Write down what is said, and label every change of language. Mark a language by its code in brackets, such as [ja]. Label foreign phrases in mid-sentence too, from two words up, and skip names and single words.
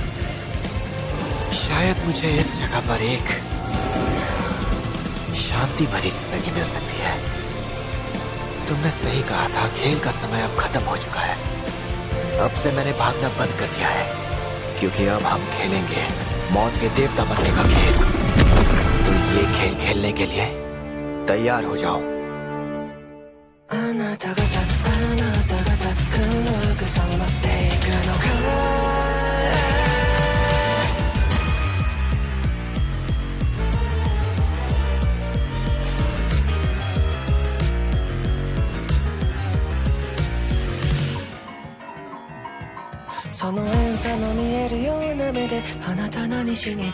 [hi] शायद मुझे इस जगह पर एक शांति भरी जिंदगी मिल सकती है। तुमने सही कहा था, खेल का समय अब खत्म हो चुका है। अब से मैंने भागना बंद कर दिया है, क्योंकि अब हम खेलेंगे मौत के देवता बनने का खेल। तो ये खेल खेलने के लिए तैयार हो जाओ। [ja] あなた方黒く染まっていくのか。その遠さの見えるような目であなた何しに